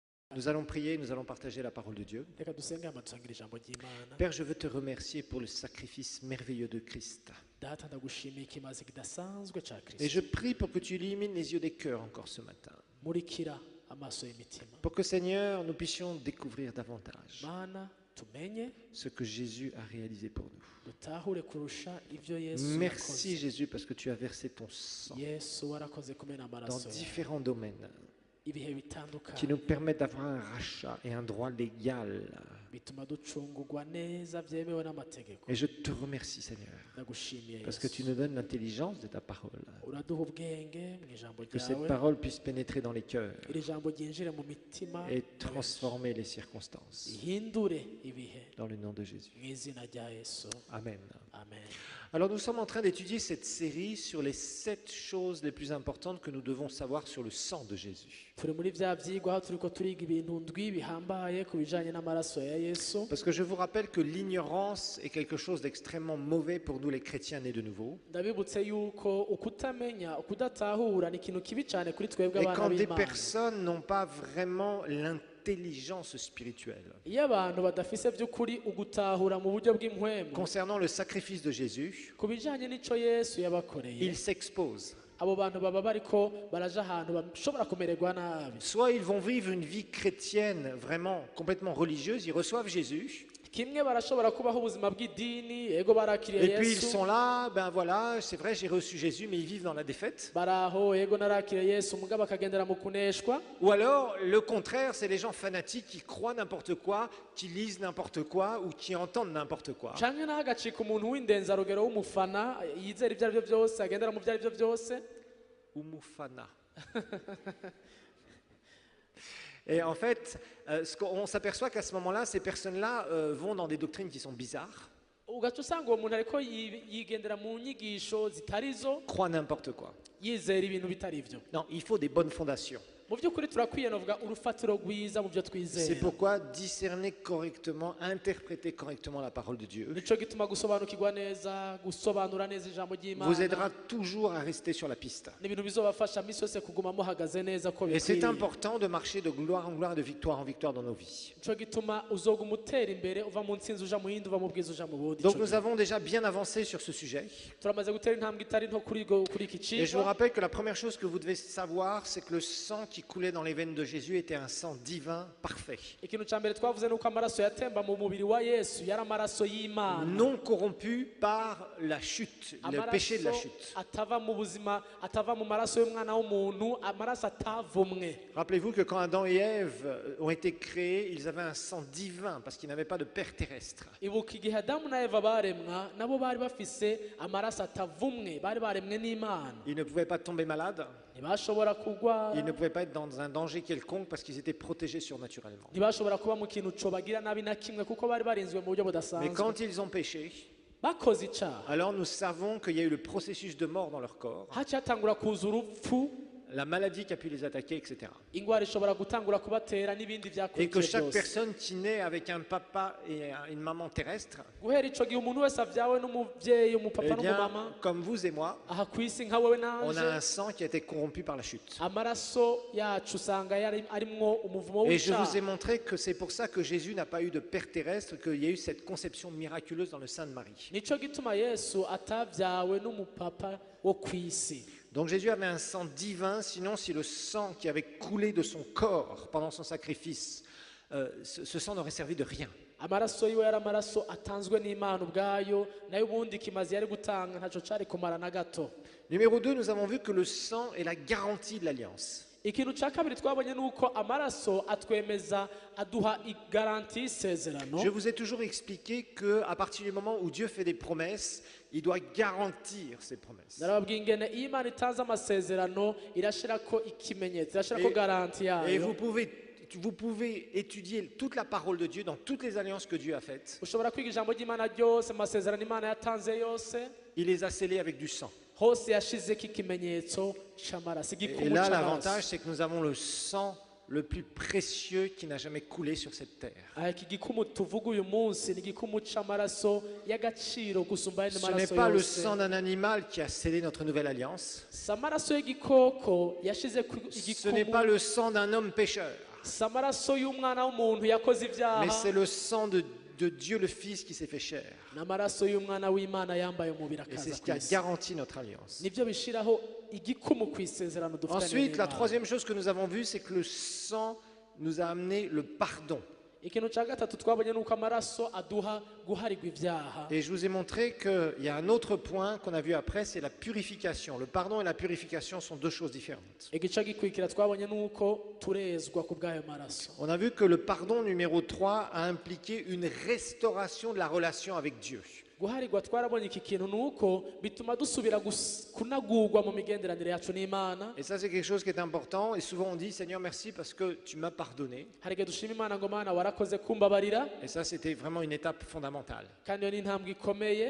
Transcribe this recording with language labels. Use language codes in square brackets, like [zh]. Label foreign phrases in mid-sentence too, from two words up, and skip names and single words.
[fr] Nous allons prier, nous allons partager la parole de Dieu. [rn] Reka dusenge hama dusangire ijambo ry'Imana. [fr] Père, je veux te remercier pour le sacrifice merveilleux de Christ. [rn] Data ndagushimiye ikimazi kidasanzwe ca [fr] Et [rn] Kristo. [fr] je prie pour que tu illumines les yeux des cœurs encore ce matin. [rn] Murikira amaso y'imitima. [fr] Pour que, Seigneur, nous puissions découvrir davantage [rn] Mana tumenye [fr] ce que Jésus a réalisé pour nous. [rn] dutahure kurusha ivyo Yesu [fr] Merci [rn] yakoze. [fr] Jésus parce que tu as versé ton sang [rn] Yesu warakoze kumena [fr] dans [rn] amaraso yawe. [fr] différents domaines [rn] Ibihe [fr] qui [rn] bitandukanye [fr] nous permettent d'avoir un rachat et un droit légal. [rn] bituma ducungurwa neza vyemewe n'amategeko. [fr] Et je te remercie, Seigneur, [rn] Ndagushimiye [fr] parce que tu nous donnes l'intelligence de ta parole. [rn] uraduha ubwenge mu ijambo [fr] Que cette [rn] ryawe. [fr] parole puisse pénétrer dans les cœurs [rn] Iri jambo ryinjire mu mitima [fr] et transformer les circonstances. [rn] ihindure ibihe [fr] Dans le nom de Jésus. [rn] mu izina rya Yesu. [fr] Amen. [rn] Amen. [fr] Alors nous sommes en train d'étudier cette série sur les 7 choses les plus importantes que nous devons savoir sur le sang de Jésus. [rn] Turi muri vya vyigwa aho turiko turiga ibintu ndwi bihambaye ku bijanye n'amaraso ya Yesu. [fr] Parce que je vous rappelle que l'ignorance est quelque chose d'extrêmement mauvais pour nous les chrétiens nés de nouveau. [rn] Ndabibutse yuko ukutamenya ukudatahura ni ikintu kibi cyane kuri twebwe [fr] Et [rn] abana [fr] quand des [rn] b'Imana. [fr] personnes n'ont pas vraiment l'intelligence spirituelle [rn] Iyo abantu badafise by'ukuri ugutahura mu buryo bw'impwemu [fr] concernant le sacrifice de Jésus, [rn] ku bijanye n'ico Yesu yabakoreye, [fr] ils s'exposent. [rn] abo bantu baba bariko baraja ahantu bashobora kumererwa nabi. [fr] Soit ils vont vivre une vie chrétienne vraiment complètement religieuse, ils reçoivent Jésus, [rn] Kimwe barashobora kubaho ubuzima bw'idini, ego barakiriye [fr] et puis ils [rn] Yesu. [fr] sont là, ben voilà, c'est vrai j'ai reçu Jésus, mais ils vivent dans la défaite. [rn] Baraho ego narakiriye Yesu mugabo akagendera mu kuneshwa. [fr] Ou alors, le contraire, c'est les gens fanatiques qui croient n'importe quoi, qui lisent n'importe quoi ou qui entendent n'importe quoi. [rn] Canke naho agacika umuntu w'indenzarugero w'umufana yizera ibyo aribyo byose agendera mu byo aribyo byose. [fr] Ou Moufana. Et en fait, on s'aperçoit qu'à ce moment-là, ces personnes-là vont dans des doctrines qui sont bizarres, [rn] Ugaca usanga uwo muntu ariko yigendera mu nyigisho zitarizo [fr] croient n'importe quoi. [rn] yizera ibintu bitari byo. [fr] Non, il faut des bonnes fondations. [rn] Mu by'ukuri turakwiye novuga urufatiro rwiza mu byo [fr] C'est [rn] twizera. [fr] pourquoi discerner correctement, interpréter correctement la parole de Dieu [rn] Nico gituma gusobanukirwa neza, gusobanura neza ijambo [fr] vous aidera [rn] ry'Imana [fr] toujours à rester sur la piste. [rn] ni ibintu bizobafasha misi yose kuguma muhagaze neza ko [fr] Et c'est [rn] bikwiriye. [fr] important de marcher de gloire en gloire, de victoire en victoire dans nos vies. [rn] Nico gituma uzoguma utera imbere uva mu ntsinzi uja mu yindi uva mu bwiza uja mu bundi. [fr] Donc nous avons déjà bien avancé sur ce sujet. [rn] Turamaze gutera intambwe itari nto kuri iki [fr] Et je vous [rn] cigwa. [fr] rappelle que la première chose que vous devez savoir, c'est que le sang qui coulait dans les veines de Jésus était un sang divin, parfait, [rn] Ikintu ca mbere twavuze nuko amaraso yatemba mu mubiri wa Yesu yari amaraso y'Imana. [fr] non corrompu par la chute, le péché de la [rn] Amaraso [fr] chute. [rn] atava mu buzima, atava mu maraso y'umwana w'umuntu, amaraso atavumwe. [fr] Rappelez-vous que quand Adam et Ève ont été créés, ils avaient un sang divin parce qu'ils n'avaient pas de père terrestre. [rn] Ibuka igihe Adamu na Eva baremwa nabo bari bafise amaraso atavumwe, bari baremwe n'Imana. [fr] Ils ne pouvaient pas tomber malades, [rn] Ntibashobora kugwara, [fr] ils ne pouvaient pas être dans un danger quelconque parce qu'ils étaient protégés surnaturellement. [rn] ntibashobora kuba mu kintu cobagira nabi na kimwe kuko bari barinzwe mu buryo [fr] Mais [rn] budasanzwe. [fr] quand ils ont péché, [rn] Bakoze icaha, [fr] alors nous savons qu'il y a eu le processus de mort dans leur corps, [rn] haciye hatangura kuza urupfu, [fr] la maladie qui a pu les attaquer, etc. [rn] ingwara ishobora gutangura kubatera n'ibindi [fr] Et que [rn] vyakurikiye [fr] chaque [rn] byose. [fr] personne qui naît avec un papa et une maman terrestre, [rn] Guhera ico gihe umuntu wese avyawe n'umuvyeyi, umupapa [fr] eh bien, [rn] n'umumama, [fr] comme vous et moi, [rn] aha kw'isi nka wewe [fr] on a [rn] nanje, [fr] un sang qui a été corrompu par la chute. [rn] amaraso yacu usanga arimwo umuvumo [fr] Et je vous ai [rn] w'icaha. [fr] montré que c'est pour ça que Jésus n'a pas eu de père terrestre, qu'il y a eu cette conception miraculeuse dans le sein de Marie. [rn] Nico gituma Yesu atavyawe n'umupapa wo kw'isi. [fr] Donc Jésus avait un sang divin, sinon si le sang qui avait coulé de son corps pendant son sacrifice, ce sang n'aurait servi de rien. [rn] Amaraso yiwe yari amaraso atanzwe n'Imana ubwayo, nayo ubundi kimazi yari gutanga ntaco cari kumara na gato. [fr] Numéro 2, nous avons vu que le sang est la garantie de l'alliance. [rn] Ikintu ca kabiri twabonye nuko amaraso atwemeza, aduha igaranti y'isezerano. [fr] Je vous ai toujours expliqué qu'à partir du moment où Dieu fait des promesses, il doit garantir ses promesses. [rn] Narababwiye ingene iyo Imana itanze amasezerano irashirako ikimenyetso, irashirako garanti [fr] Et [rn] yayo. [fr] vous pouvez étudier toute la parole de Dieu dans toutes les alliances que Dieu a faites. [rn] Ushobora kwiga ijambo ry'Imana ryose, amasezerano Imana yatanze yose, [fr] Il les a scellés avec du sang. [rn] hose yashizeko ikimenyetso c'amaraso, [fr] Et [rn] igikumu [fr] là, [rn] c'amaraso. [fr] l'avantage, c'est que nous avons le sang le plus précieux qui n'a jamais coulé sur cette terre. [rn] iki gikumu tuvuga uyu munsi ni igikumu c'amaraso y'agaciro gusumba ayandi [fr] Ce n'est [rn] maraso [fr] pas le [rn] yose. [fr] sang d'un animal qui a scellé notre nouvelle alliance. [rn] Si amaraso y'igikoko yashize ku [fr] Ce n'est [rn] igikumu, [fr] pas le sang d'un homme pécheur. [rn] si amaraso y'umwana w'umuntu yakoze [fr] Mais [rn] ibyaha, [fr] c'est le sang de Dieu le Fils qui s'est fait chair. [rn] n'amaraso y'umwana w'Imana yambaye umubiri [fr] Et c'est [rn] akaza [fr] ce qui a [rn] ku isi. [fr] garanti notre alliance. [rn] Nibyo bishiraho igikumu ku isezerano dufitanye [fr] Ensuite, la [rn] n'Imana. [fr] troisième chose que nous avons vue, c'est que le sang nous a amené le pardon. [rn] ikintu cya gatatu twabonye ni uko amaraso aduha guharigwa ibyaha. [fr] Et je vous ai montré qu'il y a un autre point qu'on a vu après, c'est la purification. Le pardon et la purification sont deux choses différentes. [rn] igice gikurikira twabonye ni uko turezwa ku bw'ayo maraso. [fr] On a vu que le pardon numéro 3 a impliqué une restauration de la relation avec Dieu. [rn] guharigwa twarabonye iki kintu ni uko bituma dusubira kunagurwa mu migenderanire yacu n'Imana. [fr] Et ça, c'est quelque chose qui est important. Et souvent, on dit, Seigneur, merci parce que tu m'as pardonné. [rn] hari igihe dushima Imana ngo Mana warakoze kumbabarira, [fr] Et ça, c'était vraiment une étape fondamentale. [rn] kandi iyo ni intambwe ikomeye.